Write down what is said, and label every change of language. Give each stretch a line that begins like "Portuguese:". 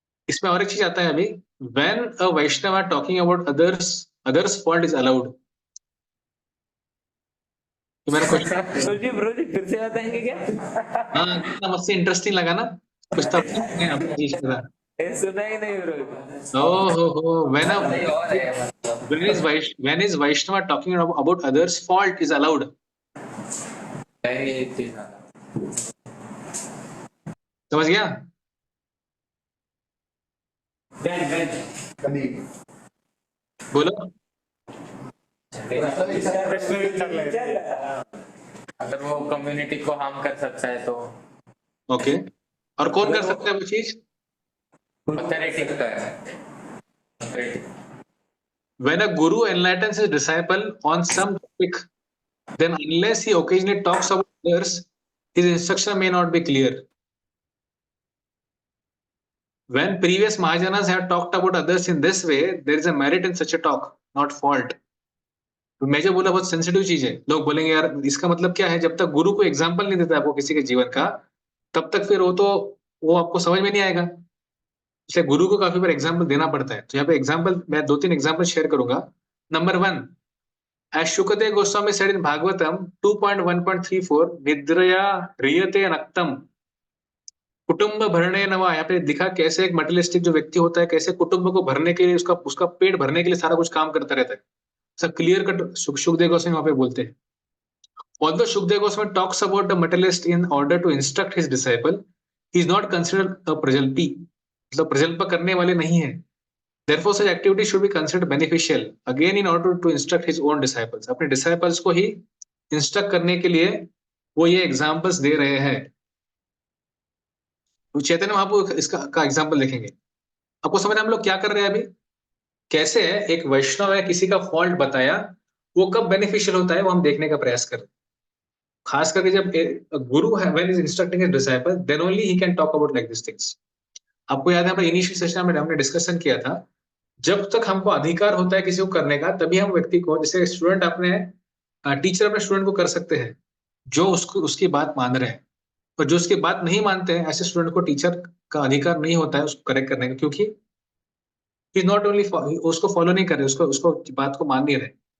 Hindi: इसमें और एक चीज आता है अभी,
English: when a Vaishnava talking about others fault is allowed.
Hindi: तो मेरा क्वेश्चन ब्रो जी फिर से बताएंगे क्या? हाँ, कितना मुझसे इंटरेस्टिंग लगा ना, कुछ तो ये सुना ही नहीं ब्रो। Oh, भाई और है मतलब
English: when is Vaishnava talking about others' fault is allowed?
Hindi: नहीं ये चीज ना समझ गया? बोलो. अगर वो कम्युनिटी को हार्म कर सकता है तो ओके. और कौन कर सकता है वो चीज? ऑथोरिटी का है authority.
English: When a guru enlightens his disciple on some topic, then unless he occasionally talks about others, his instruction may not be clear. When previous Mahajanas have talked about others in this way, there is a merit in such a talk, not fault.
Hindi: तो मैं जो बोला बहुत sensitive चीज है. लोग बोलेंगे यार इसका मतलब क्या है? जब तक गुरु को एग्जाम्पल नहीं देता आपको किसी के जीवन का, तब तक फिर वो आपको समझ में नहीं आएगा. इसलिए गुरु को काफी बार एग्जाम्पल देना पड़ता है. तो यहाँ पे एग्जाम्पल मैं 2-3 एग्जाम्पल शेयर करूंगा.
English: number 1, as Shukadeva Goswami said in Bhagavatam 2.1.34,
Sanskrit: निद्रया ह्रियते नक्तम कुटुंब भरणे नवा.
Hindi: यहाँ पे लिखा कैसे एक मटेरियलिस्टिक जो व्यक्ति होता है कैसे कुटुंब को भरने के लिए उसका पेट भरने के लिए सारा कुछ काम करता रहता है. सब क्लियर कट सुखदेव गोस्वामी वहां पे बोलते हैं.
English: Although Shukdev Goswami talks about the materialist in order to instruct his disciple, he is not considered a prajalpi.
Hindi: मतलब प्रजल्प करने वाले नहीं है.
English: Therefore, such activity should be considered beneficial. Again, in order to instruct his own disciples.
Hindi: अपने disciples को ही instruct करने के लिए वो ये examples दे रहे हैं. तो चैतन्य महाप्रभु इसका एग्जाम्पल देखेंगे. आपको समझ हम लोग क्या कर रहे हैं अभी? कैसे एक वैष्णव है किसी का फॉल्ट बताया, वो कब बेनिफिशियल होता है वो हम देखने का प्रयास कर रहे हैं. खास करके जब गुरु है
English: when is instructing his disciple, then only he can talk about like these things.
Hindi: आपको याद है हमारे इनिशियल सेशन में हमने डिस्कशन किया था, जब तक हमको अधिकार होता है किसी को करने का तभी हम व्यक्ति को, जैसे स्टूडेंट अपने टीचर अपने स्टूडेंट को कर सकते हैं जो उसकी बात मान रहे हैं, और जो उसकी बात नहीं मानते हैं ऐसे स्टूडेंट को टीचर का अधिकार नहीं होता है उसको करेक्ट करने का, क्योंकि
English: he not only
Hindi: उसको फॉलो नहीं कर रहे, उसको बात को मान नहीं रहे.